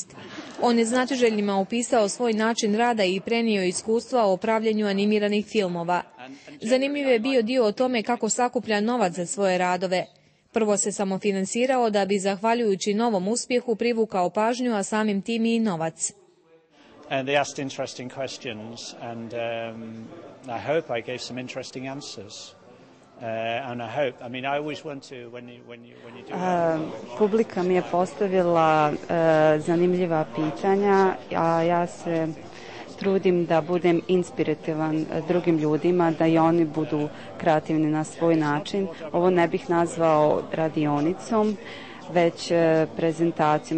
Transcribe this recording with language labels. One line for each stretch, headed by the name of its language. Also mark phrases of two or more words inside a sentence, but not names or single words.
Bosnian: On je znatiželjnima opisao svoj način rada i prenio iskustva o pravljenju animiranih filmova. Zanimljiv je bio dio o tome kako sakuplja novac za svoje radove. Prvo se samofinansirao da bi, zahvaljujući novom uspjehu, privukao pažnju, a samim tim i novac.
English: And they asked interesting questions and I hope I gave some interesting answers. And I hope, I mean, I always want to, when you do...
Bosnian: Publika mi je postavila zanimljiva pitanja, a ja se trudim da budem inspirativan drugim ljudima, da i oni budu kreativni na svoj način. Ovo ne bih nazvao radionicom, već prezentacijom.